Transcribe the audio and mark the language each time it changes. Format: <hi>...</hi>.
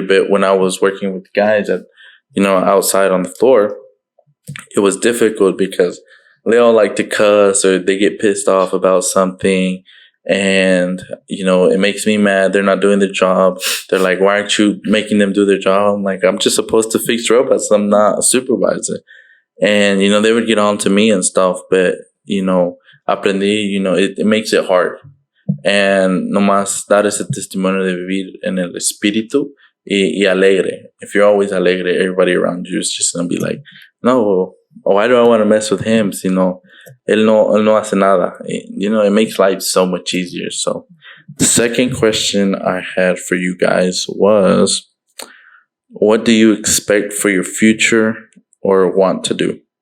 <en>But when I was working with guys outside on the floor, it was difficult because they all like to cuss or they get pissed off about something. And, it makes me mad. They're not doing their job. They're like, why aren't you making them do their job? I'm like, I'm just supposed to fix robots. I'm not a supervisor. And, they would get on to me and stuff. But,</en> <es>aprendí,</es> <en>it makes it hard. And</en> <es>nomás dar ese testimonio de vivir en el espíritu y alegre.</es> <en>If you're always alegre, everybody around you is just going to be like, no, why do I want to mess with him?</en> <es>Él no hace nada.</es> <en>It makes life so much easier. So the second question I had for you guys was, what do you expect for your future or want to do?</en>